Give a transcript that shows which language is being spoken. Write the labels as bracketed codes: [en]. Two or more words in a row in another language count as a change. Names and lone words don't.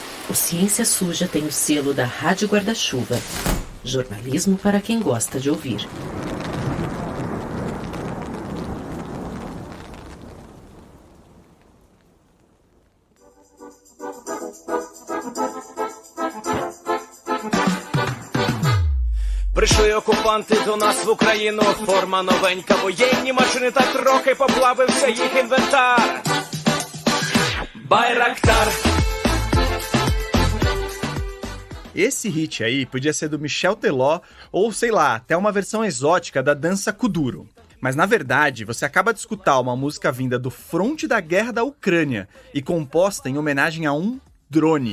[pt] O Ciência Suja tem o selo da Rádio Guarda-Chuva. Jornalismo para quem gosta de ouvir. [uk] Прийшли окупанти до нас в Україну. Форма новенька, воєнні машини, та трохи поплавився їх інвентар. Байрактар. [pt] Esse hit aí podia ser do Michel Teló ou, sei lá, até uma versão exótica da dança Kuduro. Mas na verdade, você acaba de escutar uma música vinda do fronte da guerra da Ucrânia e composta em homenagem a um drone.